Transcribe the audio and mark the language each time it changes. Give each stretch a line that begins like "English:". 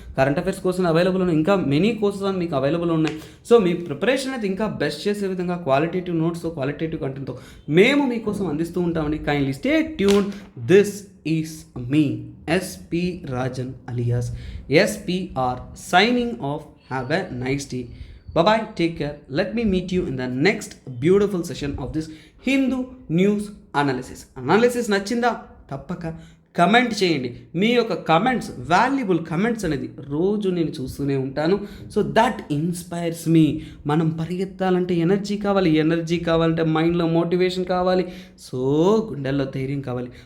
Telugu: Current affairs కోసం available ఉన్నాయి, ఇంకా మెనీ కోర్సెస్ అని మీకు అవైలబుల్ ఉన్నాయి. సో మీ ప్రిపరేషన్ అయితే ఇంకా బెస్ట్ చేసే విధంగా క్వాలిటేటివ్ నోట్స్తో క్వాలిటేటివ్ కంటెంట్తో మేము మీకోసం అందిస్తూ ఉంటామండి.
English: Kindly stay tune. This is మీ SP Rajan alias SPR signing off. Have a nice day. Bye-bye. Take care. Let me meet you in the next beautiful session of this Hindu news analysis.
Telugu: Analysis నచ్చిందా? తప్పక comment చేయండి. మీ యొక్క comments, valuable comments అనేది రోజు నేను చూస్తూనే ఉంటాను.
English: So that inspires me.
Telugu: మనం పరిగెత్తాలంటే ఎనర్జీ కావాలంటే మైండ్లో మోటివేషన్ కావాలి, సో గుండెల్లో ధైర్యం కావాలి.